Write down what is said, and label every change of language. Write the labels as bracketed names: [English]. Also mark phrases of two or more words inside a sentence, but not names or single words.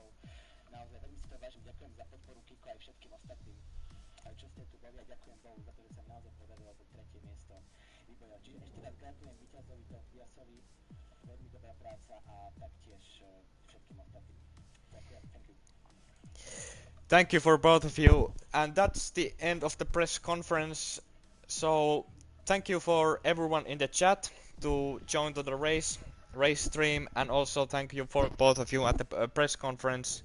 [Slovak] Naozaj veľmi si to vážim, ďakujem za podporu Kiko aj všetkým ostatným, čo ste tu boli, a ďakujem Bohu za to, že sa mi naozaj podarilo to 3. miesto vybojovať. Čiže ešte raz gratulujem víťazovi Tobiasovi, veľmi dobrá práca a taktiež všetkým ostatným. Ďakujem, [English] thank you. Thank you for both of you. And that's the end of the press conference. So thank you for everyone in the chat to join to the race stream, and also thank you for both of you at the press conference.